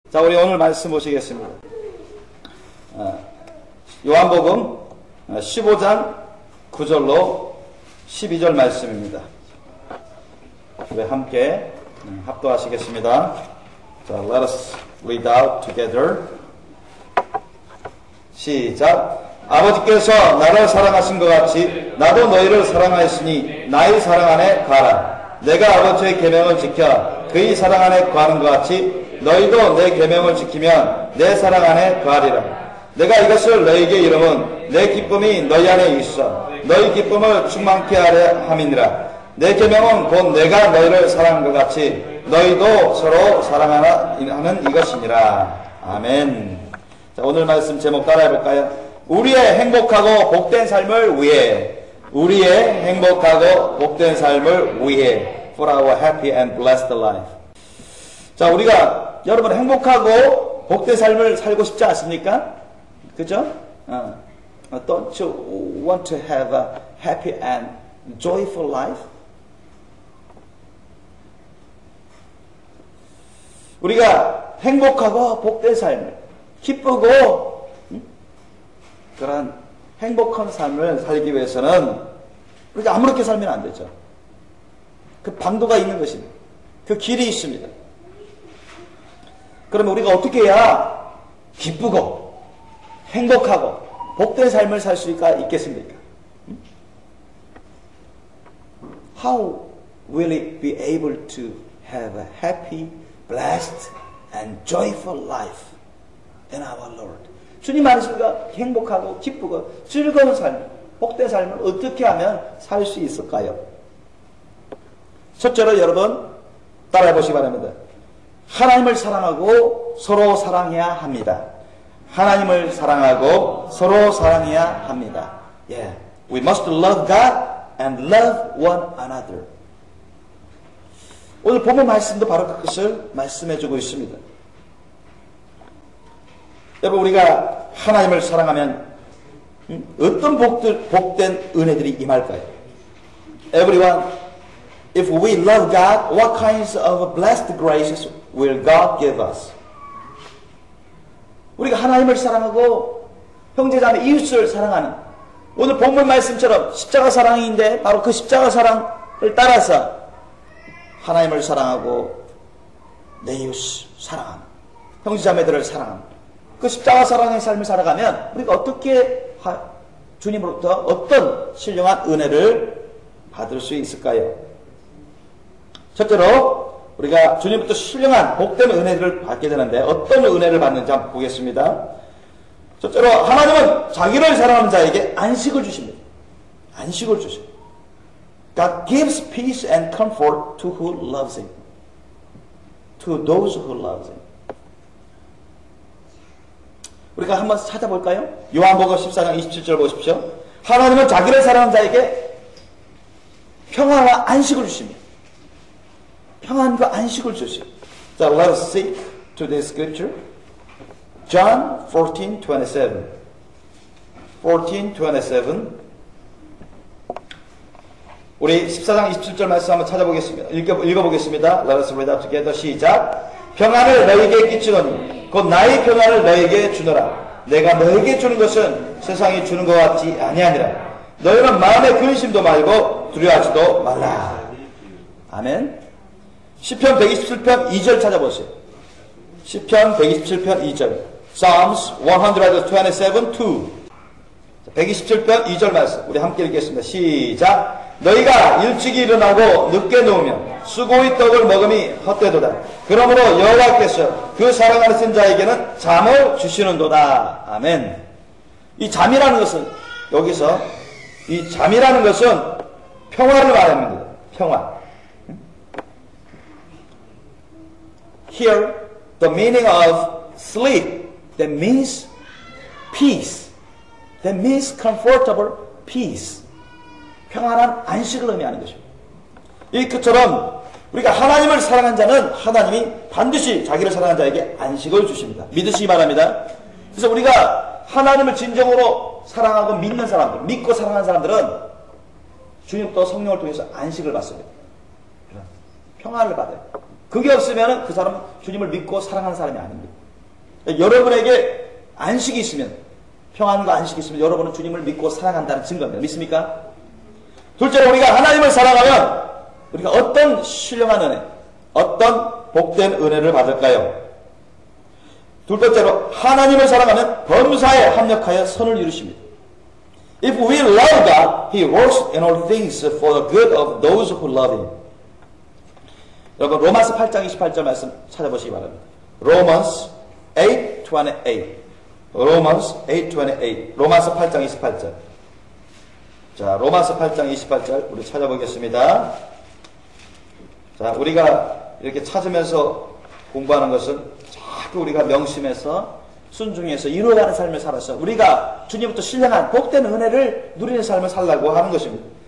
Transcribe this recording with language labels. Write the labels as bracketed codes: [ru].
[ko] 자, 우리 오늘 말씀 보시겠습니다. 요한복음 15장 9절로 12절 말씀입니다. 우리 함께 합독하시겠습니다. [en] 자, let us read out together. [ko] 시작. 아버지께서 나를 사랑하신 것 같이 나도 너희를 사랑하였으니 나의 사랑 안에 가라. 내가 아버지의 계명을 지켜 그의 사랑 안에 거하는 것 같이 너희도 내 계명을 지키면 내 사랑 안에 거하리라. 내가 이것을 너희에게 이름은 내 기쁨이 너희 안에 있어 너희 기쁨을 충만케 하려 함이니라. 내 계명은 곧 내가 너희를 사랑한 것 같이 너희도 서로 사랑하는 이것이니라. 아멘. 자, 오늘 말씀 제목 따라해볼까요? 우리의 행복하고 복된 삶을 위해, 우리의 행복하고 복된 삶을 위해, [en] for our happy and blessed life. [ko] 자, 우리가 여러분 행복하고 복된 삶을 살고 싶지 않습니까? 그죠? [en] Don't you want to have a happy and joyful life? [ko] 우리가 행복하고 복된 삶을, 기쁘고 그런 행복한 삶을 살기 위해서는 우리가 아무렇게 살면 안 되죠. 그 방도가 있는 것입니다. 그 길이 있습니다. 그러면 우리가 어떻게 해야 기쁘고 행복하고 복된 삶을 살 수가 있겠습니까? [en] How will it be able to have a happy, blessed and joyful life in our Lord? [ko] 주님 안에서 행복하고 기쁘고 즐거운 삶, 복된 삶을 어떻게 하면 살 수 있을까요? 첫째로 여러분 따라해 보시기 바랍니다. 하나님을 사랑하고 서로 사랑해야 합니다. 하나님을 사랑하고 서로 사랑해야 합니다. [en] Yeah. We must love God and love one another. [ko] 오늘 본문 말씀도 바로 그것을 말씀해주고 있습니다. 여러분, 우리가 하나님을 사랑하면 어떤 복된 은혜들이 임할까요? [en] Everyone, if we love God, what kinds of blessed graces will God give us? [ko] 우리가 하나님을 사랑하고 형제자매 이웃을 사랑하는 오늘 본문 말씀처럼 십자가 사랑인데 바로 그 십자가 사랑을 따라서 하나님을 사랑하고 내 이웃을 사랑하는 형제자매들을 사랑하는 그 십자가 사랑의 삶을 살아가면 우리가 어떻게 주님으로부터 어떤 신령한 은혜를 받을 수 있을까요? 첫째로 우리가 주님부터 신령한 복된 은혜를 받게 되는데 어떤 은혜를 받는지 한번 보겠습니다. 첫째로 하나님은 자기를 사랑하는 자에게 안식을 주십니다. 안식을 주십니다. [en] God gives peace and comfort to who loves Him. To those who loves Him. [ko] 우리가 한번 찾아볼까요? 요한복음 14장 27절 보십시오. 하나님은 자기를 사랑하는 자에게 평안과 안식을 주십니다. 평안과 안식을 주십니다. [en] 자, let us seek to this scripture. John 14:27. 14:27. [ko] 우리 14장 27절 말씀 한번 찾아보겠습니다. 읽어보겠습니다. [en] Let us read out together. [ko] 시작. 평안을 너희에게 끼치노니 곧 나의 평안을 너희에게 주노라. 내가 너희에게 주는 것은 세상이 주는 것 같지 아니하니라. 너희는 마음에 근심도 말고 두려워하지도 말라. 아멘. 시편 127편 2절 찾아보세요. 시편 127편 2절. [en] Psalms 127:2. [ko] 127편 2절 말씀 우리 함께 읽겠습니다. 시작. 너희가 일찍이 일어나고 늦게 누우면 수고의 떡을 먹음이 헛되도다. 그러므로 여호와께서 그 사랑하는 쓴 자에게는 잠을 주시는도다. 아멘. 이 잠이라는 것은 여기서 이 잠이라는 것은 평화를 말합니다. 평화. [en] Here, the meaning of sleep, that means peace. That means comfortable peace. [ko] 평안한 안식을 의미하는 것입니다. 이것처럼 우리가 하나님을 사랑한 자는 하나님이 반드시 자기를 사랑한 자에게 안식을 주십니다. 믿으시기 바랍니다. 그래서 우리가 하나님을 진정으로 사랑하고 믿는 사람들, 믿고 사랑하는 사람들은 주님도 성령을 통해서 안식을 받습니다. 평안을 받아요. 그게 없으면 그 사람은 주님을 믿고 사랑하는 사람이 아닙니다. 여러분에게 안식이 있으면, 평안과 안식이 있으면 여러분은 주님을 믿고 사랑한다는 증거입니다. 믿습니까? 둘째로 우리가 하나님을 사랑하면 우리가 어떤 신령한 은혜, 어떤 복된 은혜를 받을까요? 둘 번째로 하나님을 사랑하면 범사에 합력하여 선을 이루십니다. [en] If we love God, He works in all things for the good of those who love Him. [ko] 여러분 로마서 8장 28절 말씀 찾아보시기 바랍니다. [en] Romans 8:28. Romans 8:28. [ko] 로마서 8장 28절. 자, 로마서 8장 28절 우리 찾아보겠습니다. 자, 우리가 이렇게 찾으면서 공부하는 것은 자꾸 우리가 명심해서 순종해서 이루어가는 삶을 살아서 우리가 주님부터 신령한 복된 은혜를 누리는 삶을 살라고 하는 것입니다.